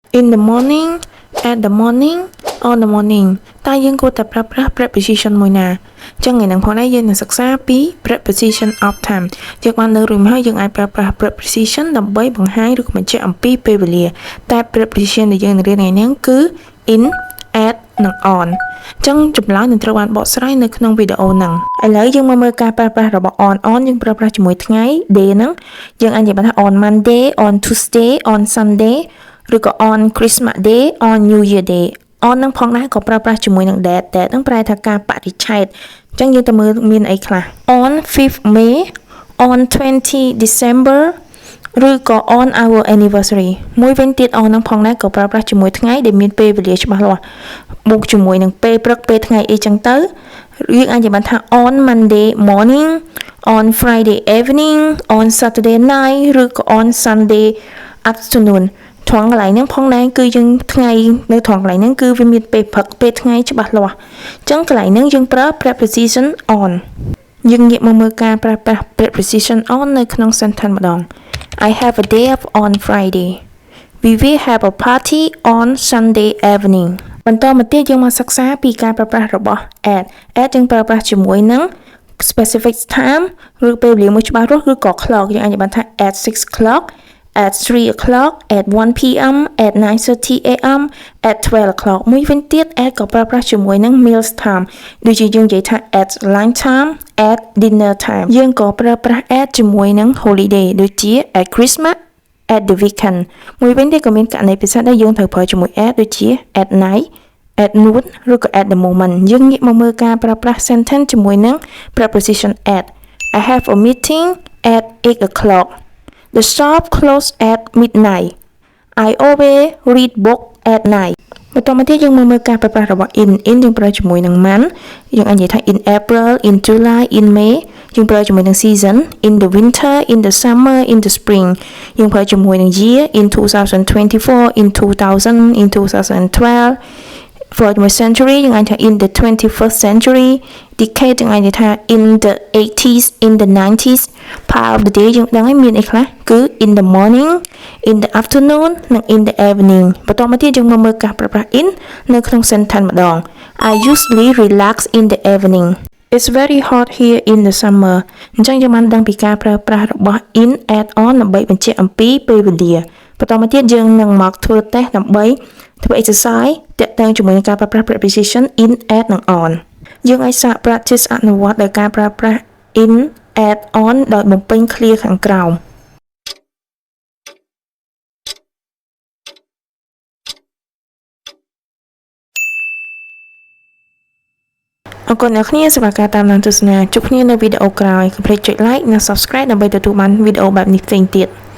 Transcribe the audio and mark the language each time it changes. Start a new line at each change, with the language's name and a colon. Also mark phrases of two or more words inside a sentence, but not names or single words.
English: in the morning at the morning on the morning
Khmer: តែយើងគួរតែប្រើប្រាស់ preposition មួយណាចឹងថ្ងៃហ្នឹងផងដែរយើងនឹងសិក្សាពី
English: preposition of time
Khmer: យើងបានលើករួចមកហើយយើងអាចប្រើប្រាស់ preposition ដើម្បីបង្ហាញឬក៏បញ្ជាក់អំពីពេលវេលាតែ preposition ដែលយើងនឹងរៀនថ្ងៃនេះគឺ
English: in at
Khmer: និង on ចឹងចម្លើយនឹងត្រូវបានបកស្រាយនៅក្នុងវីដេអូហ្នឹង ឥឡូវយើងមកមើលការប្រើប្រាស់របស់ on យើងប្រើប្រាស់ជាមួយថ្ងៃ day ហ្នឹងយើងអាចនិយាយបានថា
English: on Monday on Tuesday on Sunday
Khmer: ឬក៏
English: on Christmas Day on New Year Day
Khmer: on នឹងផងដែរក៏ប្រើប្រាស់ជាមួយនឹង date នឹងប្រែថាការបរិច្ឆេទអញ្ចឹងយើងទៅ មើលមានអីខ្លះ
English: on 5th May on 20 December
Khmer: ឬក៏
English: on our anniversary
Khmer: មួយវិញទៀត on នឹងផងដែរក៏ប្រើប្រាស់ជាមួយថ្ងៃដែលមានពេលវេលាច្បាស់លាស់បូកជាមួយនឹងពេលព្រឹកពេល ថ្ងៃអីចឹងទៅយើងអាចនិយាយបានថា
English: on Monday morning on Friday evening on Saturday night
Khmer: ឬក៏
English: on Sunday afternoon
Khmer: ត្រង់កន្លែងហ្នឹងផងដែរគឺយើង ថ្ងៃនៅត្រង់កន្លែងហ្នឹងគឺវាមានពេលព្រឹកពេលថ្ងៃច្បាស់លាស់អញ្ចឹងកន្លែងហ្នឹងយើងប្រើ
English: preposition on
Khmer: យើងងាកមកមើលការប្រើប្រាស់
English: preposition on
Khmer: នៅក្នុង sentence ម្ដង
English: I have a day off on Friday we will have a party on Sunday evening
Khmer: បន្តមកទៀតយើងមកសិក្សាពីការប្រើប្រាស់របស់ at យើងប្រើប្រាស់ជាមួយនឹង
English: specific time
Khmer: ឬពេលវេលាមួយច្បាស់លាស់ឬក៏ clock យើងអាចនិយាយបានថា
English: at 6 o'clock at 3 o'clock at 1 p.m. at 9:30 a.m. at 12 o'clock
Khmer: មួយវិញទៀត at ក៏ប្រើប្រាស់ជាមួយនឹង
English: meals time
Khmer: ដូចជាយើងនិយាយថា
English: at lunch time at dinner time
Khmer: យើងក៏ប្រើប្រាស់ at ជាមួយនឹង holiday ដូចជា
English: at Christmas at the weekend
Khmer: មួយវិញទៀតក៏មានករណីពិសេសដែរយើងត្រូវប្រើជាមួយ at ដូចជា
English: at night at noon
Khmer: ឬក៏
English: at the moment
Khmer: យើងងាកមកមើលការប្រើប្រាស់ sentence ជាមួយនឹង
English: preposition at I have a meeting at 8 o'clock The shop closed at midnight.
Khmer: I always read book at night. បន្តមកទៀតយើងមើលការប្រើប្រាស់របស់ in យើងប្រើជាមួយនឹង month យើងអាចនិយាយថា
English: in April in July in May
Khmer: យើងប្រើជាមួយនឹង season
English: in the winter in the summer in the spring
Khmer: យើងប្រើជាមួយនឹង year
English: in 2024 in 2000 in 2012 for the century
Khmer: យើងអាចថា
English: in the 21st century decade
Khmer: យើងអាចនិយាយថា
English: in the 80s in the 90s part of the day
Khmer: យើងដឹងហើយមានអីខ្លះគឺ
English: in the morning in the afternoon
Khmer: និង
English: in the evening
Khmer: បន្តមកទៀតយើងមកមើលការប្រើប្រាស់ in នៅក្នុង sentence ម្ដង
English: I usually relax in the evening It's very hot here in the summer
Khmer: អញ្ចឹងយើងបានដឹងពីការប្រើប្រាស់របស់
English: in at on
Khmer: ដើម្បីបញ្ជាក់អំពីពេលវេលាបន្តមកទៀតយើងនឹងមកធ្វើតេស្ត ដើម្បីធ្វើ exercise ទាក់ទងជាមួយនឹងការប្រើប្រាស់ preposition
English: in at
Khmer: និង on យើងអាចសាក practice អនុវត្តដោយការប្រើប្រាស់
English: in at on
Khmer: ដោយបំពេញ clear ខាងក្រោមអរគុណអ្នកនាងសម្រាប់ការតាមដានទស្សនាជួបគ្នានៅវីដេអូក្រោយកុំភ្លេចចុច like និង subscribe ដើម្បីទទួលបានវីដេអូបែបនេះផ្សេងទៀត